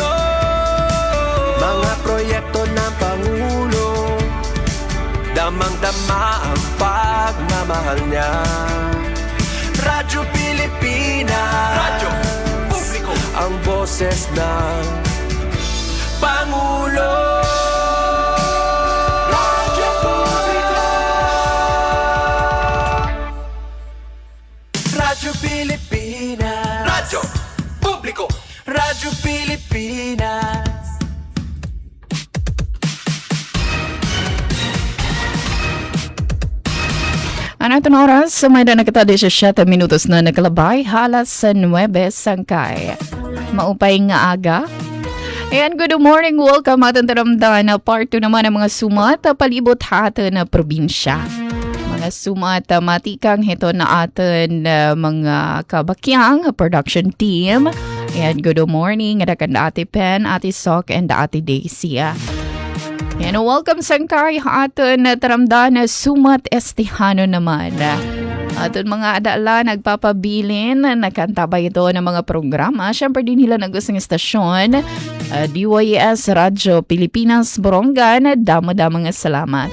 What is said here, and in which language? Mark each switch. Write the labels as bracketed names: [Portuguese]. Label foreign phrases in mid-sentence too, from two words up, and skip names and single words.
[Filipino] Mga proyekto ng Pangulo, damang-dama ang pagmamahal niya. Radyo Pilipinas, Radyo Publiko, ang boses ng Pangulo. Radyo Publiko, Radyo Pilipinas, Radyo Publiko, Radyo Pilipinas. [Waray] Ito na oras, may na nakatado 17 minutos na nakalabay, halas sa 9 sangkay. Maupay nga aga. Ayan, [English] good morning, [Waray] welcome atin taramdan na part 2 naman ng mga sumata palibot hatin na probinsya. Mga sumata matikang hito na atin mga kabakyang production team. Ayan, [English] good morning, [Waray] adakan Ate Pen, Ate Sok, and Ate Daisy. Yan, welcome sangkay aton na taramdan na sumat estihano naman. Aton mga adala nagpapabilin, nakantabay ito ng mga programa. Siyempre din nila nag-usang istasyon, DYS Radyo Pilipinas Borongan. Damo-damo nga salamat.